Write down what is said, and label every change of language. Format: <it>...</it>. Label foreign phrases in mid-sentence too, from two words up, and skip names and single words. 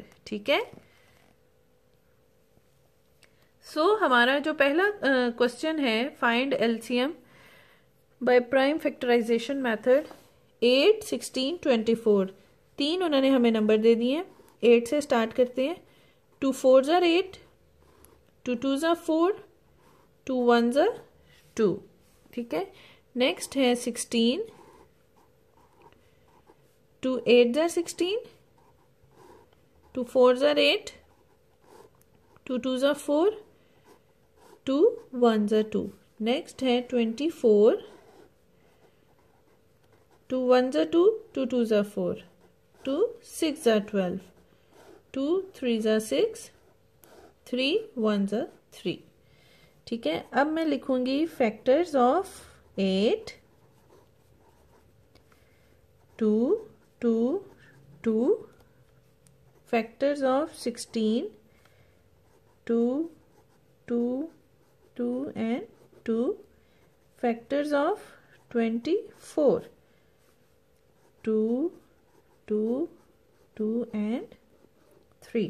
<hi>ठीक है, सो हमारा जो पहला क्वेश्चन है,</hi> <en>find LCM by prime factorization method.</en> <hi>8, 16, 24, तीन उन्होंने हमें नंबर दे दिए।</hi> <en>8</en> <hi>से स्टार्ट करते हैं।</hi> <en>2 4s are 8, 2 2s are 4, 2 1s are 2।</en> <hi>ठीक है, नेक्स्ट है</hi> <en>16, 2 8s are 16, 2 4s are 8, 2 2s are 4, 2 1s are 2। नेक्स्ट है 24, 2 1s are 2, 2 2s are 4, 2 6s are 12, 2 3s are 6, 3 1s are 3।</en> <hi>ठीक है, अब मैं लिखूंगी</hi> <en>factors of 8, 2 2 2, factors of 16, 2 2 2 and 2, factors of 24, 2 2 2 and 3.</en>